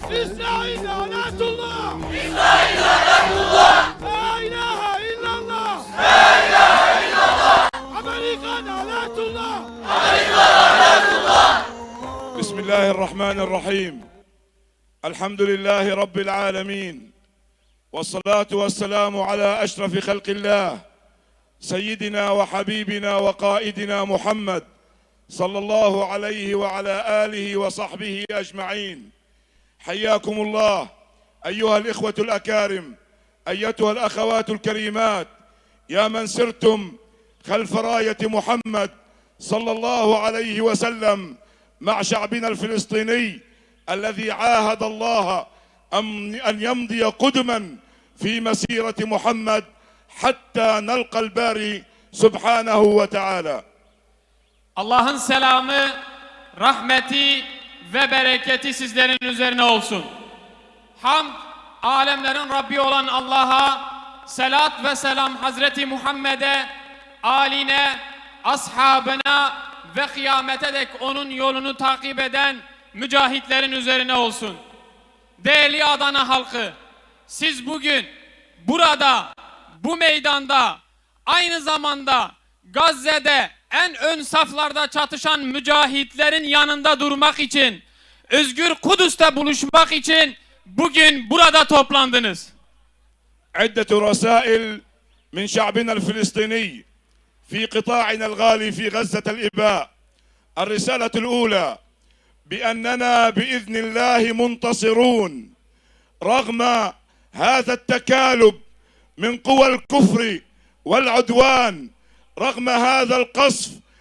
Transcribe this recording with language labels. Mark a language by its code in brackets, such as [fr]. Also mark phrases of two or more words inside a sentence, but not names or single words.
[tr] İsrail lanetullah! İsrail lanetullah! [ar] لا إله إلا الله! لا إله إلا الله! [tr] Amerika lanetullah! Amerika lanetullah! [ar] بسم الله الرحمن الرحيم. الحمد لله رب العالمين. والصلاة والسلام على أشرف خلق الله سيدنا وحبيبنا وقائدنا محمد صلى الله عليه وعلى آله وصحبه أجمعين. حياكم الله أيها الإخوة الأكارم، أيتها الأخوات الكريمات، يا من سرتم خلف راية محمد صلى الله عليه وسلم مع شعبنا الفلسطيني الذي عاهد الله أن يمضي قدما في مسيرة محمد حتى نلقى الباري سبحانه وتعالى. [tr] Allah'ın selamı, rahmeti ve bereketi sizlerin üzerine olsun. Hamd, alemlerin Rabbi olan Allah'a, selat ve selam Hazreti Muhammed'e, âline, ashabına ve kıyamete dek onun yolunu takip eden mücahitlerin üzerine olsun. Değerli Adana halkı, siz bugün burada, bu meydanda, aynı zamanda Gazze'de en ön saflarda çatışan mücahitlerin yanında durmak için, özgür Kudüs'te buluşmak için bugün burada toplandınız. [ar] عدة رسائل من شعبنا الفلسطيني في قطاعنا الغالي في غزة الإباء. الرسالة الأولى بأننا بإذن الله منتصرون رغم هذا التكالب من قوى الكفر والعدوان، رغم هذا القصف